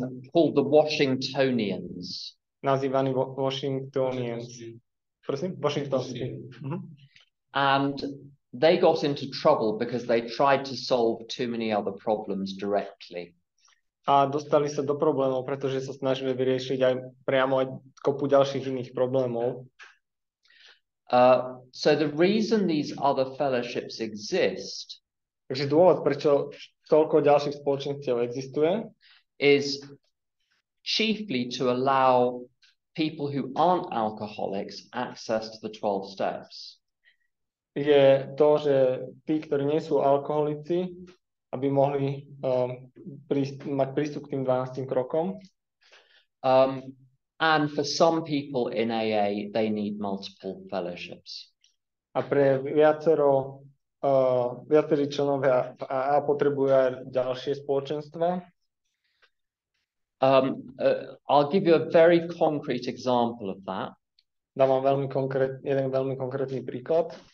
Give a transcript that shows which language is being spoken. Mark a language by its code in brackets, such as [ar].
[en] Called the Washingtonians. [sk] Nazývaní Washingtonians. Prosím? Washingtonskí. [en] And they got into trouble because they tried to solve too many other problems directly. [sk] A dostali sa do problémov, pretože sa snažili vyriešiť aj priamo aj kopu ďalších iných problémov. [en] So the reason these other fellowships exist [sk] Takže dôvod, prečo toľko ďalších spoločenstiev existuje, [en] is chiefly to allow people who aren't alcoholics access to the 12 steps. [sk] je to, že tí, ktorí nie sú alkoholici, aby mohli mať prístup k tým 12 krokom. [en] And for some people in AA, they need multiple fellowships. [sk] A pre viacerí členovia AA potrebujú aj ďalšie spoločenstva. [en] I'll give you a very concrete example of that. [sk] Dám vám jeden veľmi konkrétny príklad.